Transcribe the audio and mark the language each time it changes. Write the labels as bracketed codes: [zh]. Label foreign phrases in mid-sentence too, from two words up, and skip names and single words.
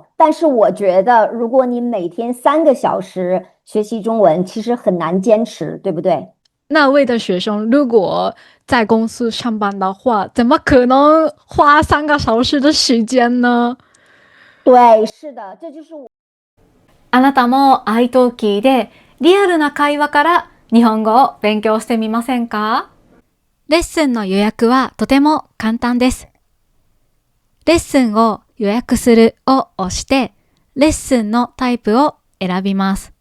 [zh] 但是我觉得，如果你每天3个小时学习中文，其实很难坚持，对不对？” 那位的学生如果在公司上班的话，怎么可能花3个小時的時間呢？对，是的，这就是我。 [ja] あなたも iTalki でリアルな会話から日本語を勉強してみませんか？レッスンの予約はとても簡単です。レッスンを予約するを押して、レッスンのタイプを選びます。